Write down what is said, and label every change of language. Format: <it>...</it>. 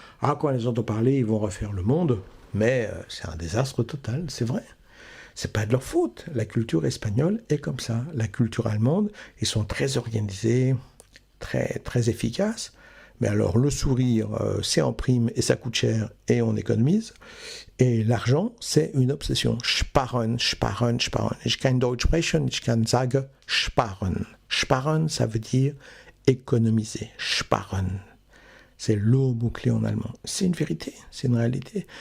<fr>Ah, quand on les entend parler, ils vont refaire le monde. Mais c'est un désastre total, c'est vrai. C'est pas de leur faute. La culture espagnole est comme ça. La culture allemande, ils sont très organisés, très, très efficaces. Mais alors, le sourire, c'est en prime et ça coûte cher et on économise. Et l'argent, c'est une obsession.</fr> <de>Sparen. Ich kann Deutsch sprechen, ich kann sagen sparen.</de> <fr>Sparen, ça veut dire économiser. Sparen. C'est le mot-clé en allemand. C'est une vérité, c'est une réalité.</fr>